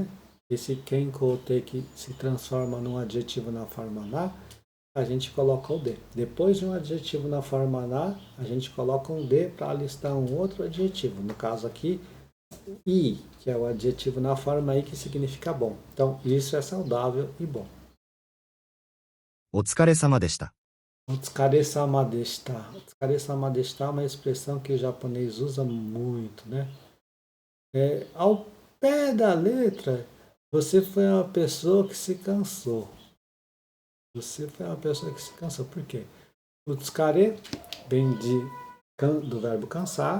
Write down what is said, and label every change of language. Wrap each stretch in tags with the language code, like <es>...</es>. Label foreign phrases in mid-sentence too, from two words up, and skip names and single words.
<pt>Esse kenko te que se transforma num adjetivo na forma na, a gente coloca o D. Depois de um adjetivo na forma na, a gente coloca um D para alistar um outro adjetivo. No caso aqui, I, que é o adjetivo na forma I que significa bom. Então, isso é saudável e bom.</pt> <ja>お疲れ様deした。お疲れ様でした. お疲れ様でした</ja> <pt>é uma expressão que o japonês usa muito, né? Ao pé da letra, você foi uma pessoa que se cansou. Você foi uma pessoa que se cansou. Por quê? Otsukare vem do verbo cansar.</pt>